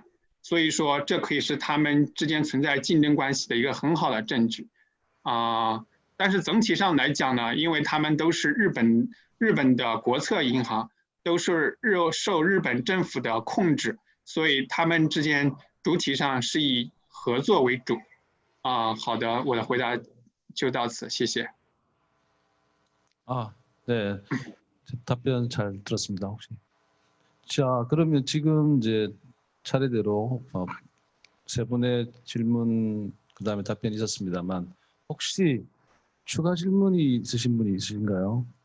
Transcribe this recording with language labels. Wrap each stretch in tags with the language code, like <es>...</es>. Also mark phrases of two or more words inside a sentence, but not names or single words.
<zh>所以说，这可以是他们之间存在竞争关系的一个很好的证据但是整体上来讲呢，因为他们都是日本的国策银行，都是受日本政府的控制，所以他们之间主体上是以合作为主。好的，我的回答就到此，谢谢。</zh> <ko>네. 답변 잘 들었습니다. 혹시. 자, 그러면 지금 이제 차례대로 세 분의 질문 그다음에 답변이 있었습니다만 혹시 추가 질문이 있으신 분이 있으신가요?</ko>